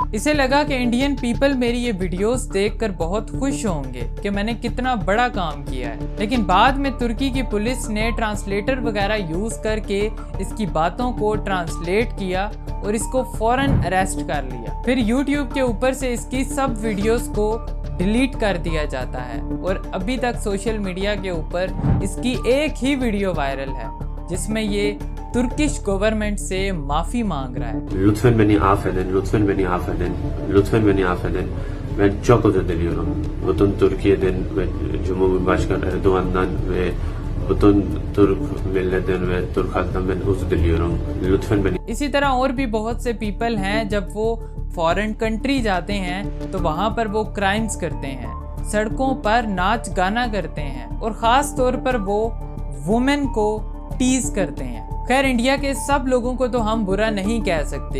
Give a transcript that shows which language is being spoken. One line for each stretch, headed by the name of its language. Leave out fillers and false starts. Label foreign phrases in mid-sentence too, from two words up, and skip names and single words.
Hindi: इसे लगा कि
English: Indian people
Hindi: मेरी ये वीडियोस देखकर बहुत खुश होंगे कि मैंने कितना बड़ा काम किया है, लेकिन बाद में तुर्की की पुलिस ने ट्रांसलेटर वगैरह यूज करके इसकी बातों को ट्रांसलेट किया और इसको फौरन अरेस्ट कर लिया। फिर यूट्यूब के ऊपर से इसकी सब वीडियोस को डिलीट कर दिया जाता है और अभी तक
English: social media
Hindi: के ऊपर इसकी एक ही वीडियो वायरल है जिसमें ये
English: Turkish government
Hindi: से माफी मांग रहा है।
Turkish: Lütfen beni affedin, lütfen beni affedin, lütfen beni affedin. Ben çok özür diliyorum. Bütün Türkiye'den ve Cumhurbaşkanı Erdoğan'dan ve bütün Türk milletten ve Türk halktan ben özür diliyorum. Lütfen beni.
Hindi: इसी तरह और भी बहुत से पीपल हैं, जब वो
English: foreign country
Hindi: जाते हैं तो वहाँ पर वो क्राइम्स करते हैं, सड़कों पर नाच गाना करते हैं और ख़ास तौर पर वो वुमेन को टीज करते हैं। खैर, इंडिया के सब लोगों को तो हम बुरा नहीं कह सकते।